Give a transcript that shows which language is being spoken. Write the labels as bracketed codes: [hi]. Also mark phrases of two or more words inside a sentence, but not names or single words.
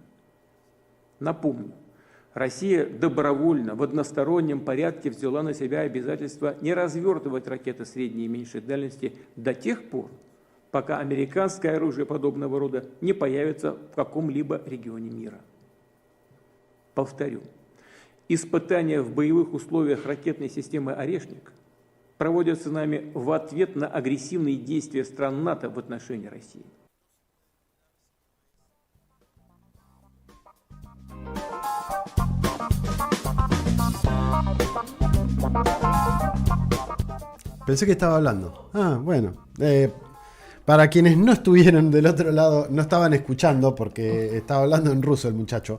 [ru] Напомню, Россия добровольно в одностороннем порядке взяла на себя обязательство не развертывать ракеты средней и меньшей дальности до тех пор, пока американское оружие подобного рода не появится в каком-либо регионе мира. Повторю, испытания в боевых условиях ракетной системы «Орешник» проводятся нами в ответ на агрессивные действия стран НАТО в отношении России. [es] Pensé que estaba hablando. Bueno. Para quienes no estuvieron del otro lado, no estaban escuchando porque estaba hablando en ruso el muchacho.